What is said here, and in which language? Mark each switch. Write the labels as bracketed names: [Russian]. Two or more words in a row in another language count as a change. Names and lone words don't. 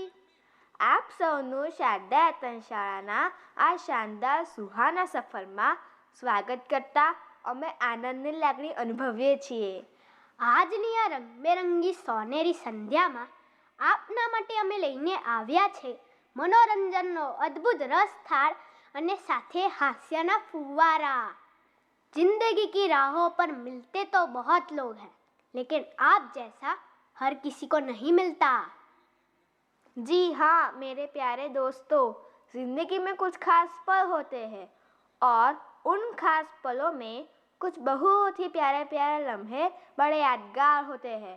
[Gujarati] આપ સૌનું શારદાયતન શાળાના આ શાનદાર સુહાના સફરમાં સ્વાગત કરતા અમે આનંદની લાગણી અનુભવીએ છીએ. આજની આ રંગબેરંગી સોનેરી સંધ્યામાં આપના માટે અમે લઈને આવ્યા છે મનોરંજનનો અદ્ભુત રસથાળ અને સાથે હાસ્યના ફુવ્વારા. [Hindi] जिंदगी की राहों पर मिलते तो बहुत लोग हैं, लेकिन आप जैसा हर किसी को नहीं मिलता. जी हाँ मेरे प्यारे दोस्तों, जिंदगी में कुछ खास पल होते हैं और उन खास पलों में कुछ बहुत ही प्यारे प्यारे लम्हे बड़े यादगार होते हैं.